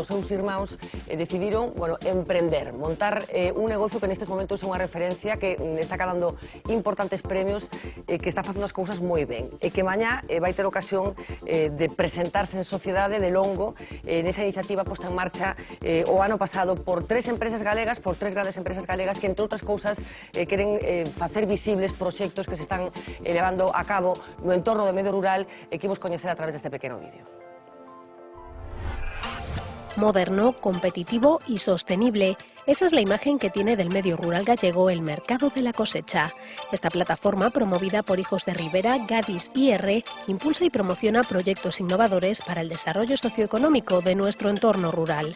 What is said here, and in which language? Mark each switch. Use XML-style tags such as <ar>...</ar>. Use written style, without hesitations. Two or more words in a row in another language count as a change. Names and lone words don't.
<gl>seus irmáns decidiron, bueno, emprender, montar un negocio que nestes momentos é unha referencia, que está calando importantes premios, que está facendo as cousas moi ben, e que mañá vai ter ocasión de presentarse en sociedade de longo nesa iniciativa posta en marcha o ano pasado por tres empresas galegas, por tres grandes empresas galegas que, entre outras cousas, queren facer visibles proxectos que se están levando a cabo no entorno do medio rural e que imos coñecer a través deste pequeno vídeo.</gl> <es>Moderno, competitivo y sostenible. Esa es la imagen que tiene del medio rural gallego el Mercado de la Cosecha. Esta plataforma, promovida por Hijos de Ribera, Gadis y R, impulsa y promociona proyectos innovadores para el desarrollo socioeconómico de nuestro entorno rural.</es>